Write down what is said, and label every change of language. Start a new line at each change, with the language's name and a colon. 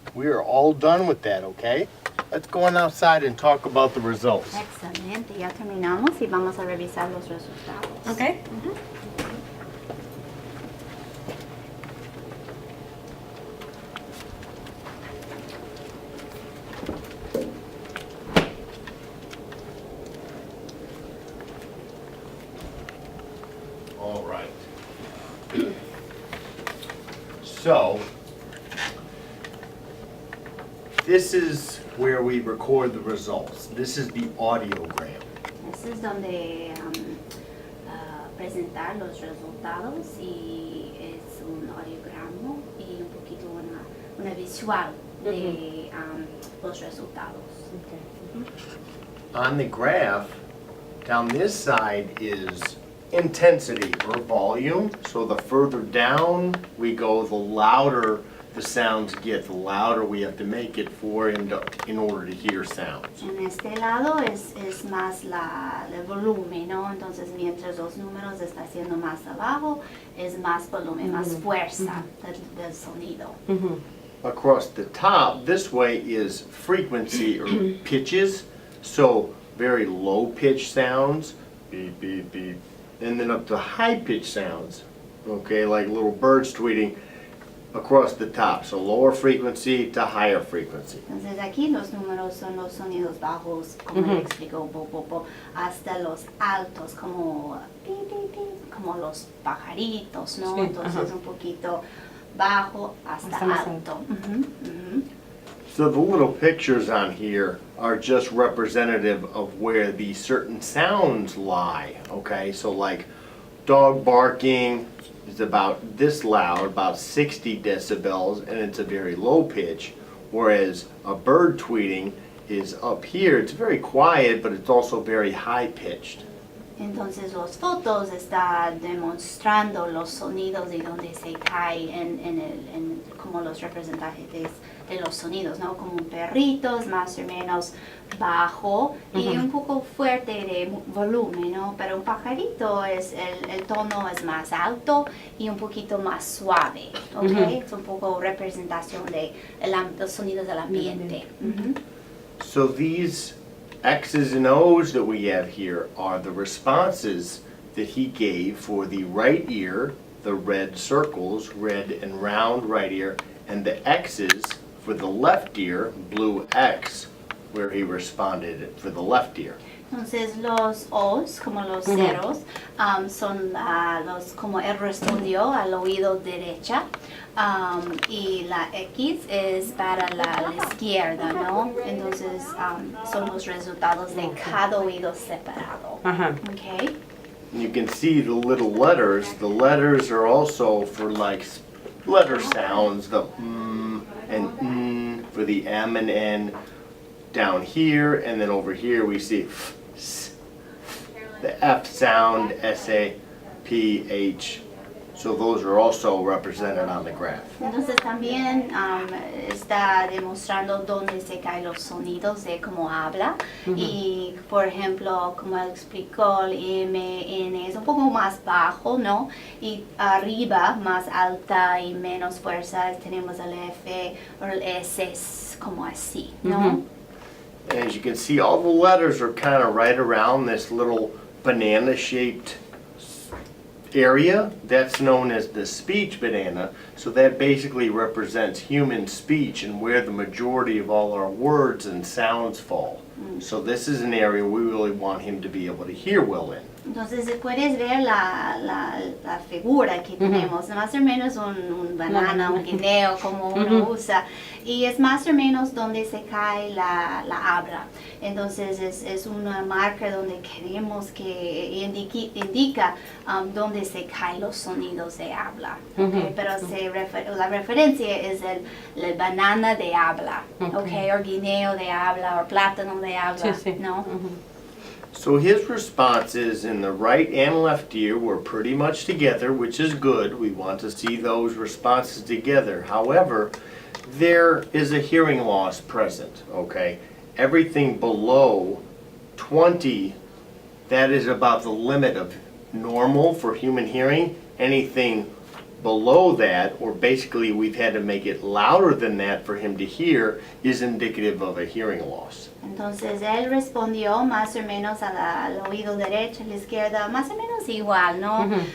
English: We are all done with that, okay? Let's go on outside and talk about the results.
Spanish: Excelente, ya terminamos y vamos a revisar los resultados.
English: Okay. All right. So, this is where we record the results. This is the audiogram.
Spanish: Ese es donde presentar los resultados y es un audiograma y un poquito una visual de los resultados.
English: On the graph, down this side is intensity or volume. So the further down we go, the louder the sounds get, the louder we have to make it in order to hear sounds.
Spanish: En este lado es más el volumen, ¿no? Entonces mientras los números están siendo más abajo, es más volumen, más fuerza del sonido.
English: Across the top, this way is frequency or pitches. So very low pitch sounds, beep, beep, beep. And then up to high pitch sounds, okay, like little birds tweeting across the top. So lower frequency to higher frequency.
Spanish: Entonces aquí los números son los sonidos bajos, como le explicó Popo, hasta los altos, como pi, pi, pi, como los pajaritos, ¿no? Sí, Entonces un poquito bajo hasta alto.
English: So the little pictures on here are just representative of where the certain sounds lie, okay? So like dog barking is about this loud, about 60 decibels, and it's a very low pitch, whereas a bird tweeting is up here. It's very quiet, but it's also very high pitched.
Spanish: Entonces las fotos están demostrando los sonidos y donde se cae en como los representantes de los sonidos, ¿no? Como un perrito es más o menos bajo y un poco fuerte de volumen, ¿no? Pero un pajarito el tono es más alto y un poquito más suave, ¿ok? Es un poco representación de los sonidos del ambiente.
English: So these X's and O's that we have here are the responses that he gave for the right ear, the red circles, red and round right ear, and the X's for the left ear, blue X, where he responded for the left ear.
Spanish: Entonces los O's, como los ceros, son los como él respondió al oído derecha, y la X es para la izquierda, ¿no? Entonces son los resultados de cada oído separado.
English: Okay. You can see the little letters. The letters are also for like letter sounds, the and for the M and N down here, and then over here we see the F sound, S-A, P, H. So those are also represented on the graph.
Spanish: Entonces también está demostrando dónde se caen los sonidos de cómo habla. Y por ejemplo, como él explicó, el M, N es un poco más bajo, ¿no? Y arriba, más alta y menos fuerza, tenemos el F o el S es como así, ¿no?
English: And as you can see, all the letters are kind of right around this little banana-shaped area. That's known as the speech banana. So that basically represents human speech and where the majority of all our words and sounds fall. So this is an area we really want him to be able to hear well in.
Spanish: Entonces puedes ver la figura que tenemos, más o menos un banana, un guineo como uno usa, y es más o menos donde se cae la habla. Entonces es una marca donde queremos que indica donde se caen los sonidos de habla. Okay? Pero la referencia es el banana de habla, okay? O guineo de habla, o plátano de habla, ¿no?
English: So his responses in the right and left ear were pretty much together, which is good. We want to see those responses together. However, there is a hearing loss present, okay? Everything below 20, that is about the limit of normal for human hearing. Anything below that, or basically we've had to make it louder than that for him to hear, is indicative of a hearing loss.
Spanish: Entonces él respondió más o menos al oído derecho, a la izquierda, más o menos igual, ¿no?